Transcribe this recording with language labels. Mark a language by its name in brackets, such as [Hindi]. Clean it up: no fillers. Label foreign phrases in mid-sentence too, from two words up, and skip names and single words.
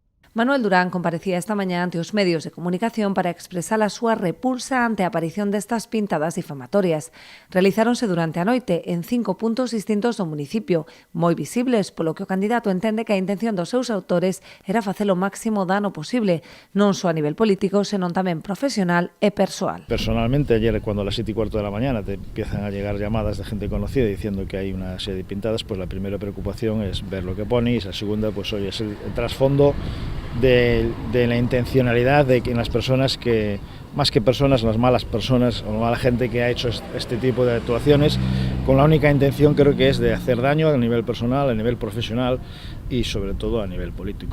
[Galician] Manuel Durán comparecía esta mañá ante os medios de comunicación para expresar a súa repulsa ante a aparición destas pintadas difamatorias. Realizáronse durante a noite en 5 puntos distintos do municipio, moi visibles, polo que o candidato entende que a intención dos seus autores era facer o máximo dano posible, non só a nivel político, senón tamén profesional e persoal. [Spanish] Personalmente, ayer cuando a las 7:15 de la mañana te empiezan a llegar llamadas de gente conocida diciendo que hay una serie de pintadas, pues la primera preocupación es ver lo que pone y la segunda, pues hoy es el trasfondo de la intencionalidad de que las personas que, más que personas, las malas personas o la mala gente que ha hecho este tipo de actuaciones, con la única intención creo que es de hacer daño a nivel personal, a nivel profesional y sobre todo a nivel político.